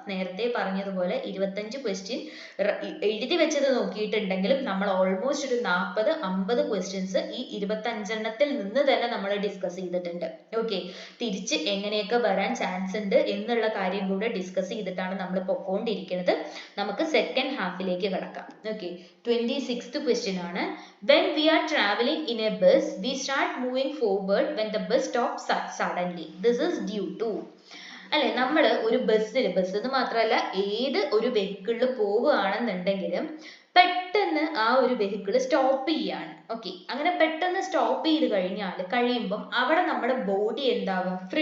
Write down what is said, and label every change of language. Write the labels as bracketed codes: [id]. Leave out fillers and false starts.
[ml] നേരത്തെ പറഞ്ഞതുപോലെ 25 ക്വസ്റ്റ്യൻ എഴുതി വെച്ചത് നോക്കിയിട്ടുണ്ടെങ്കിലും നമ്മൾ ഓൾമോസ്റ്റ് ഒരു 40-50 ക്വസ്റ്റ്യൻസ് ഈ 25 എണ്ണത്തിൽ നിന്ന് തന്നെ നമ്മൾ ഡിസ്കസ് ചെയ്തിട്ടുണ്ട്. ഓക്കെ, തിരിച്ച് എങ്ങനെയൊക്കെ വരാൻ ചാൻസ് ഉണ്ട് എന്നുള്ള കാര്യം കൂടെ ഡിസ്കസ് ചെയ്തിട്ടാണ് നമ്മൾ പൊക്കോണ്ടിരിക്കുന്നത്. നമുക്ക് സെക്കൻഡ് ഹാഫിലേക്ക് കടക്കാം. ഓക്കെ, 26th ക്വസ്റ്റ്യൻ ആണ്. [en] When we are traveling in a bus, we start moving forward when the bus stops suddenly. This is due to. [ml] അല്ലെ, നമ്മൾ ഒരു ബസ് എന്ന് മാത്രമല്ല ഏത് ഒരു വെഹിക്കിളിൽ പോവുകയാണെന്നുണ്ടെങ്കിലും പെട്ടെന്ന് ആ ഒരു വെഹിക്കിൾ സ്റ്റോപ്പ് ചെയ്യാണ്. ഓക്കെ, അങ്ങനെ പെട്ടെന്ന് സ്റ്റോപ്പ് ചെയ്ത് കഴിയുമ്പം അവിടെ നമ്മുടെ ബോഡി എന്താവും?